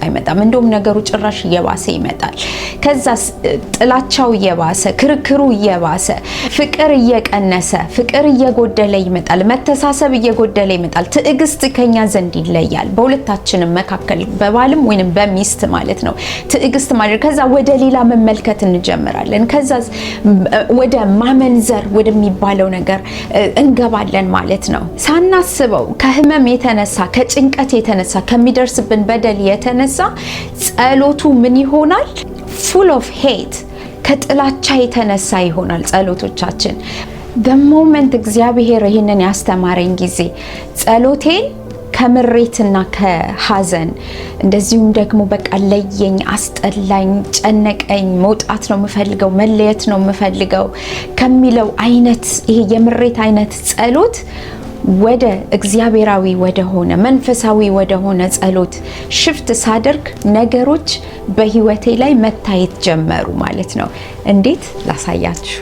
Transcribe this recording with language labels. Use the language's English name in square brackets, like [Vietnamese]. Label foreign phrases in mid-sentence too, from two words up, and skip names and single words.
[Amharic] አይመጣም። እንደውም ነገሩ ጭራሽ እየባሰ ይመጣል። ከዛ ጥላቻው እየባሰ፣ ክርክሩ እየባሰ፣ ፍቅር እየቀነሰ፣ ፍቅር እየጎደለ ይመጣል። መተሳሰብ እየጎደለ ይመጣል። ትዕግስት ከኛ ዘንድ ይለያል። በሁለታችንም መካከል በባልም ወይንም በሚስት ማለት ነው። ትዕግስት ማድረግ፣ ከዛ ወደ ሌላ መመልከት እንጀምራለን። ከዛ ወደ ማመንዘር ወደሚባለው ነገር እንገባለን ማለት ነው። ሳናስበው ከህመም የተነሳ፣ ከጭንቀት የተነሳ፣ ከሚደርስብን በደል የተነሳ ጸሎቱ ምን ይሆናል? [English] full of hate፣ [Amharic] ከጥላቻ የተነሳ ይሆናል ጸሎቶቻችን። [English] the moment [Amharic] እግዚአብሔር ይህንን ያስተማረኝ ጊዜ ጸሎቴን ከምሬትና ከሐዘን እንደዚሁም ደግሞ በቃ ለየኝ፣ አስጠላኝ፣ ጨነቀኝ፣ መውጣት ነው የምፈልገው፣ መለየት ነው የምፈልገው ከሚለው አይነት ይሄ የምሬት አይነት ጸሎት ወደ እግዚአብሔራዊ ወደሆነ መንፈሳዊ ወደሆነ ጸሎት ሽፍት ሳደርግ ነገሮች በህይወቴ ላይ መታየት ጀመሩ ማለት ነው። እንዴት ላሳያችሁ?